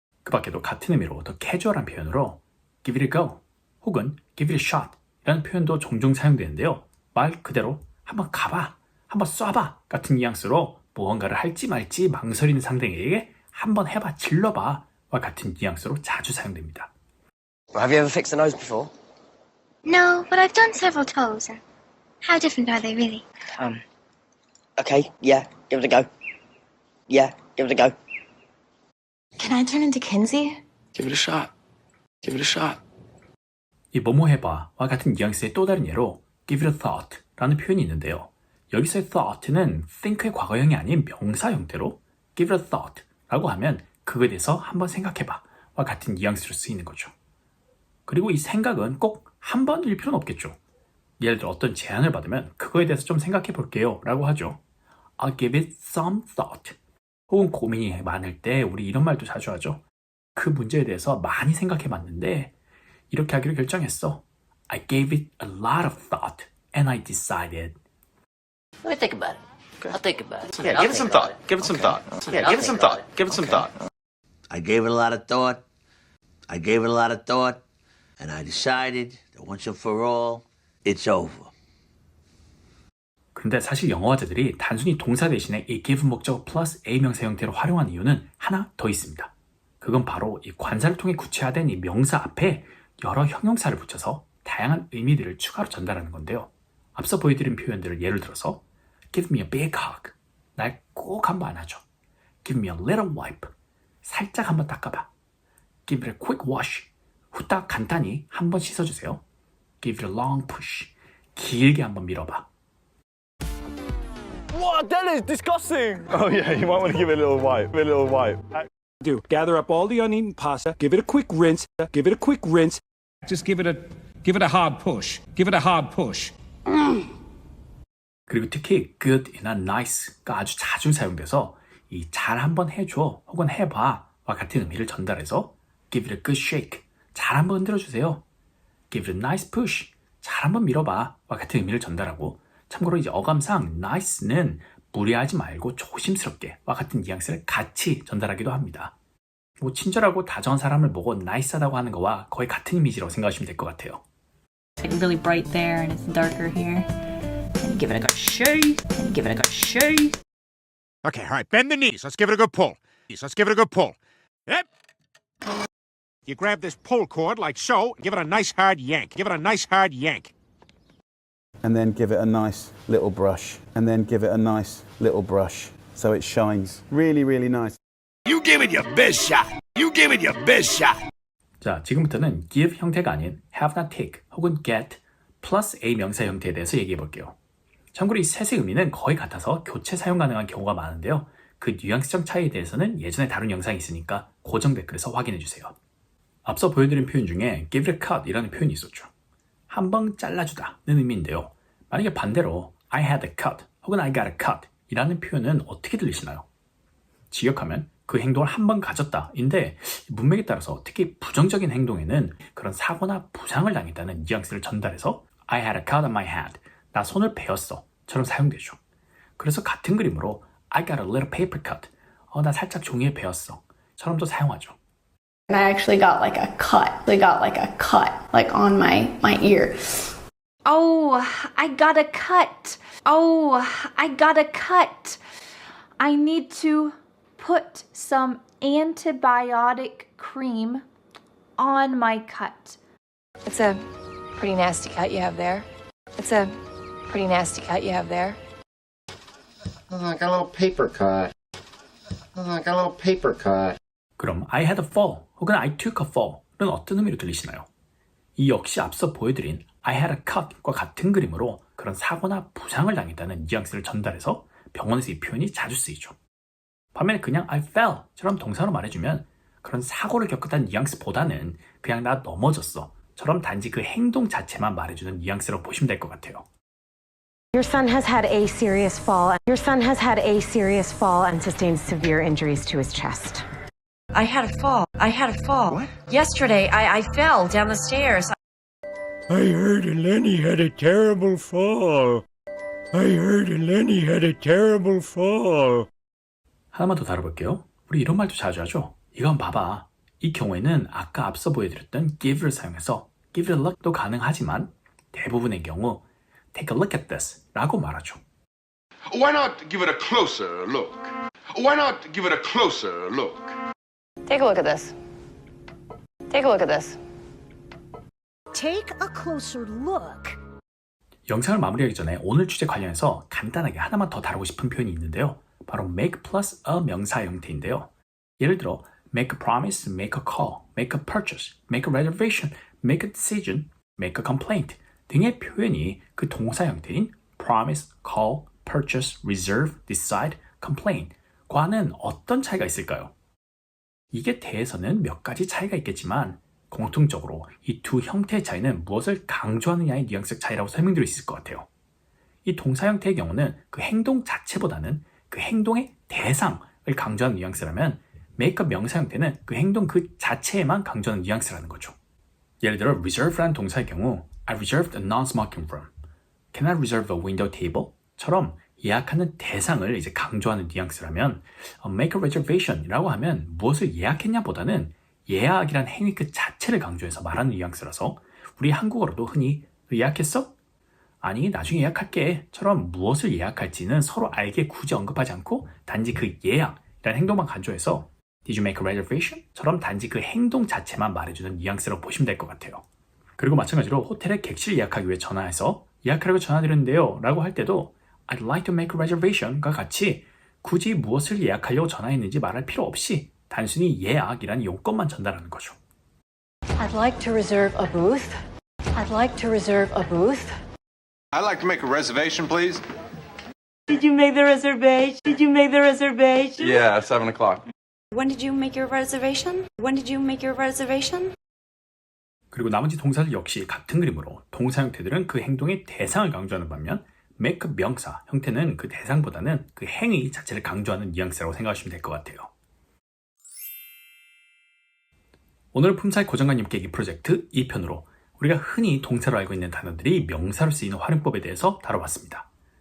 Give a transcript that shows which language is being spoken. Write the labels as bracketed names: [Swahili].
[Korean] 그 밖에도 같은 의미로 더 캐주얼한 표현으로 [English] give it a go [Korean] 혹은 [English] give it a shot [Korean] 이라는 표현도 종종 사용되는데요. 말 그대로 한번 가봐, 한번 쏴봐 같은 뉘앙스로 무언가를 할지 말지 망설이는 상대에게 한번 해봐, 질러봐 와 같은 뉘앙스로 자주 사용됩니다. [English] Have you ever fixed a nose before? No, but I've done several toes. How different are they really? Okay, yeah, give it a go. Yeah, give it a go. Can I turn into Kinsey? Give it a shot. Give it a shot. [Korean] 이 뭐뭐 해봐와 같은 뉘앙스의 또 다른 예로 [English] give it a thought [Korean] 라는 표현이 있는데요. 여기서의 thought는 think의 과거형이 아닌 명사 형태로 [English] give it a thought [Korean] 라고 하면 그거에 대해서 한번 생각해봐 와 같은 뉘앙스로 쓰이는 거죠. 그리고 이 생각은 꼭 한 번일 필요는 없겠죠. 예를 들어 어떤 제안을 받으면 그거에 대해서 좀 생각해 볼게요 라고 하죠. [English] I'll give it some thought. [Korean] 혹은 고민이 많을 때 우리 이런 말도 자주 하죠. 그 문제에 대해서 많이 생각해 봤는데 이렇게 하기로 결정했어. [English] I gave it a lot of thought and I decided. Let me think about it. I'll think about it. Yeah, give it some thought. Give it some thought. Yeah, give it some thought. Give it some thought. I gave it a lot of thought. I gave it a lot of thought. And I decided that once and for all, it's over. [Korean] 그런데 사실 영어 화자들이 단순히 동사 대신에 이 give 목적 플러스 a 명사 형태로 활용한 이유는 하나 더 있습니다. 그건 바로 이 관사를 통해 구체화된 이 명사 앞에 여러 형용사를 붙여서 다양한 의미들을 추가로 전달하는 건데요. 앞서 보여드린 표현들을 예를 들어서 [English] give me a big hug, [Korean] 날 꼭 한번 안아줘. [English] give me a little wipe, [Korean] 살짝 한번 닦아봐. [English] give it a quick wash, [Korean] 후딱 간단히 한번 씻어주세요. [English] give it a long push, [Korean] 길게 한번 밀어봐. [English] What? That is disgusting. Oh yeah, you might want to give it a little wipe. A little wipe. Do gather up all the uneaten pasta, give it a quick rinse, give it a quick rinse. Just give it a hard push. Give it a hard push. [Korean] 그리고 특히 good이나 nice가 아주 자주 사용돼서 이 잘 한번 해줘 혹은 해봐와 같은 의미를 전달해서 [English] give it a good shake, [Korean] 잘 한번 흔들어주세요. [English] give it a nice push, [Korean] 잘 한번 밀어봐와 같은 의미를 전달하고, 참고로 이제 어감상 nice는 무리하지 말고 조심스럽게와 같은 뉘앙스를 같이 전달하기도 합니다. 뭐 친절하고 다정한 사람을 보고 nice하다고 하는 거와 거의 같은 이미지라고 생각하시면 될 것 같아요. [English] It's like really bright there and it's darker here. And give it a good shake. And give it a good shake. Okay, all right, bend the knees. Let's give it a good pull. Let's give it a good pull. Yep. You grab this pull cord like so, give it a nice hard yank. Give it a nice hard yank. And then give it a nice little brush. And then give it a nice little brush so it shines. Really, really nice. You give it your best shot. You give it your best shot. [Korean] 자, 지금부터는 give 형태가 아닌 have나 take 혹은 get 플러스 a 명사 형태에 대해서 얘기해 볼게요. 참고로 이 셋의 의미는 거의 같아서 교체 사용 가능한 경우가 많은데요. 그 뉘앙스적 차이에 대해서는 예전에 다룬 영상이 있으니까 고정 댓글에서 확인해 주세요. 앞서 보여드린 표현 중에 give it a cut 이라는 표현이 있었죠. 한번 잘라주다는 의미인데요. 만약에 반대로 [English] I had a cut [Korean] 혹은 [English] I got a cut [Korean] 이라는 표현은 어떻게 들리시나요? 직역하면 그 행동을 한번 가졌다인데 문맥에 따라서 특히 부정적인 행동에는 그런 사고나 부상을 당했다는 뉘앙스를 전달해서 [English] I had a cut on my head, [Korean] 나 손을 베었어 처럼 사용되죠. 그래서 같은 그림으로 [English] I got a little paper cut, [Korean] 나 살짝 종이에 베었어 처럼도 사용하죠. [English] And I actually got like a cut. They got like a cut, like on my ear. Oh, I got a cut. Oh, I got a cut. I need to put some antibiotic cream on my cut. It's a pretty nasty cut you have there. It's a pretty nasty cut you have there. Oh, I got a little paper cut. Oh, I got a little paper cut. [Korean] 그럼 [English] I had a fall [Korean] 혹은 [English] I took a fall [Korean] 은 어떤 의미로 들리시나요? 이 역시 앞서 보여드린 [English] I had a cut [Korean] 과 같은 그림으로 그런 사고나 부상을 당했다는 뉘앙스를 전달해서 병원에서 이 표현이 자주 쓰이죠. 반면에 그냥 [English] I fell [Korean] 처럼 동사로 말해주면 그런 사고를 겪었다는 뉘앙스보다는 그냥 나 넘어졌어 처럼 단지 그 행동 자체만 말해주는 뉘앙스로 보시면 될 것 같아요. [English] Your son has had a serious fall. Your son has had a serious fall and sustained severe injuries to his chest. I had a fall. I had a fall. What? Yesterday, I fell down the stairs. I heard Lenny had a terrible fall. I heard Lenny had a terrible fall. [Korean] 하나만 더 다뤄볼게요. 우리 이런 말도 자주 하죠. 이건 봐봐. 이 경우에는 아까 앞서 보여드렸던 give를 사용해서 [English] give it a look [Korean] 도 가능하지만 대부분의 경우 [English] take a look at this [Korean] 라고 말하죠. [English] Why not give it a closer look? Why not give it a closer look? Take a look at this. Take a look at this. Take a closer look. [Korean] 영상을 마무리하기 전에 오늘 주제 관련해서 간단하게 하나만 더 다루고 싶은 표현이 있는데요. 바로 make plus a 명사 형태인데요. 예를 들어 [English] make a promise, make a call, make a purchase, make a reservation, make a decision, make a complaint [Korean] 등의 표현이 그 동사 형태인 promise, call, purchase, reserve, decide, complain 과는 어떤 차이가 있을까요? 이게 대해서는 몇 가지 차이가 있겠지만 공통적으로 이 두 형태의 차이는 무엇을 강조하느냐의 뉘앙스적 차이라고 설명드릴 수 있을 것 같아요. 이 동사 형태의 경우는 그 행동 자체보다는 그 행동의 대상을 강조하는 뉘앙스라면 make a 명사 형태는 그 행동 그 자체에만 강조하는 뉘앙스라는 거죠. 예를 들어 reserve라는 동사의 경우 [English] I reserved a non-smoking room. Can I reserve a window table? [Korean] 처럼 예약하는 대상을 이제 강조하는 뉘앙스라면 [English] make a reservation [Korean] 이라고 하면 무엇을 예약했냐보다는 예약이란 행위 그 자체를 강조해서 말하는 뉘앙스라서 우리 한국어로도 흔히 예약했어? 아니 나중에 예약할게처럼 무엇을 예약할지는 서로 알게 굳이 언급하지 않고 단지 그 예약이라는 행동만 강조해서 [English] Did you make a reservation? [Korean] 처럼 단지 그 행동 자체만 말해주는 뉘앙스라고 보시면 될 것 같아요. 그리고 마찬가지로 호텔에 객실 예약하기 위해 전화해서 예약하려고 전화드렸는데요 라고 할 때도 [English] I'd like to make a reservation [Korean] 과 같이 굳이 무엇을 예약하려고 전화했는지 말할 필요 없이 단순히 예약이라는 용건만 전달하는 거죠. [English] I'd like to reserve a booth. I'd like to reserve a booth. I'd like to make a reservation, please. Did you make the reservation? Did you make the reservation? Yeah, 7 o'clock. When did you make your reservation? When did you make your reservation? [Korean] 그리고 나머지 동사들 역시 같은 그림으로 동사 형태들은 그 행동의 대상을 강조하는 반면 make 명사 형태는 그 대상보다는 그 행위 자체를 강조하는 뉘앙스라고 생각하시면 될 것 같아요. 오늘 품사의 고정관념 깨기 프로젝트 2편으로 우리가 흔히 동사로 알고 있는 단어들이 명사로 쓰이는 활용법에 대해서 다뤄봤습니다.